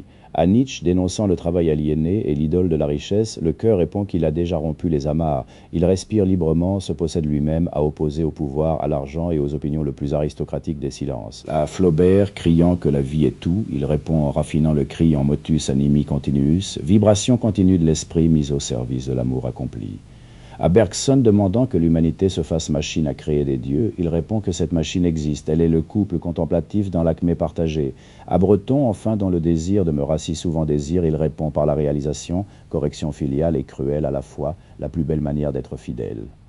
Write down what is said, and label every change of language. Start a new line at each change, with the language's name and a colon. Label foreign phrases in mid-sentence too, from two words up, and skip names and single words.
French: À Nietzsche, dénonçant le travail aliéné et l'idole de la richesse, le cœur répond qu'il a déjà rompu les amarres. Il respire librement, se possède lui-même, à opposer au pouvoir, à l'argent et aux opinions le plus aristocratiques des silences. À Flaubert, criant que la vie est tout, il répond en raffinant le cri en
Latin: motus animi continuus,
French: vibration continue de l'esprit mise au service de l'amour accompli. À Bergson, demandant que l'humanité se fasse machine à créer des dieux, il répond que cette machine existe, elle est le couple contemplatif dans l'acmé partagé. À Breton, enfin, dans le désir demeura si souvent désir, il répond par la réalisation, correction filiale et cruelle à la fois, la plus belle manière d'être fidèle.